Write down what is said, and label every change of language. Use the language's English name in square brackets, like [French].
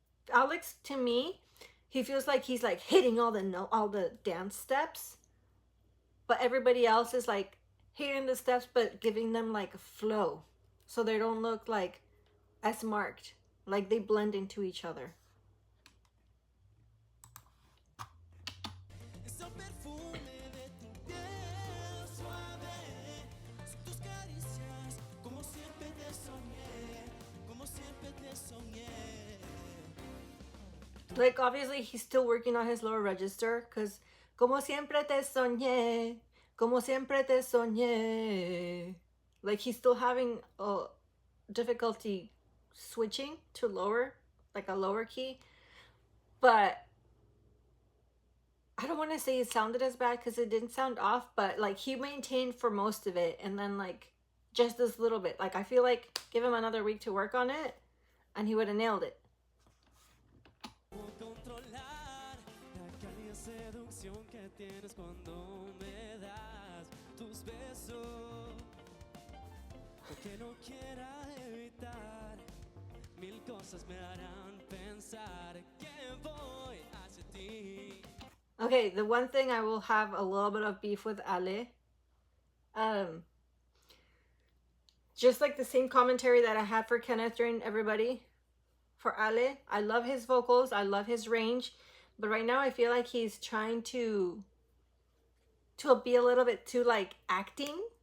[English] Alex, to me, he feels like he's like hitting all the dance steps, but everybody else is like hitting the steps but giving them like a flow, so they don't look like as marked, like they blend into each other. [Spanish] Es el perfume de tu piel suave, son tus caricias, como siempre te soñé, como siempre te soñé. [English] Like obviously he's still working on his lower register because [Spanish] como siempre te soñé, [English] como siempre te soñé. Like he's still having a difficulty switching to lower, like a lower key. But I don't want to say it sounded as bad because it didn't sound off, but like he maintained for most of it and then like just this little bit. Like I feel like give him another week to work on it and he would have nailed it. [Spanish] Controlar la cálida seducción que tienes cuando me das tus besos, que no quiera evitar, mil cosas me harán pensar que voy hacia ti. [English] Okay, the one thing I will have a little bit of beef with Ale, just like the same commentary that I had for Kenneth during everybody, for Ale, I love his vocals, I love his range, but right now I feel like he's trying to be a little bit too like acting.